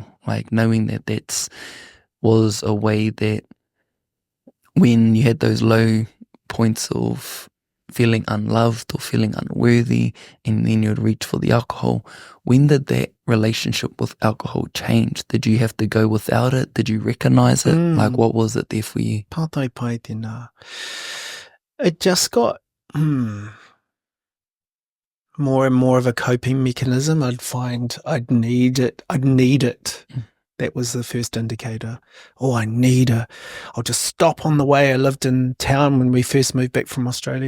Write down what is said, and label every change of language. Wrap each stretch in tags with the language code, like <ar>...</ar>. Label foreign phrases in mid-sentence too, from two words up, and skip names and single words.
<en>Like knowing that was a way that when you had those low points of feeling unloved or feeling unworthy, and then you'd reach for the alcohol, when did that relationship with alcohol change? Did you have to go without it? Did you recognize it? Like, what was it there for you?</en> <mi>Pātai pai tēnā.</mi> <en>It just got more and more of a coping mechanism. I'd find I'd need it. That was the first indicator. Oh, I'll just stop on the way. I lived in town when we first moved back from Australia.</en>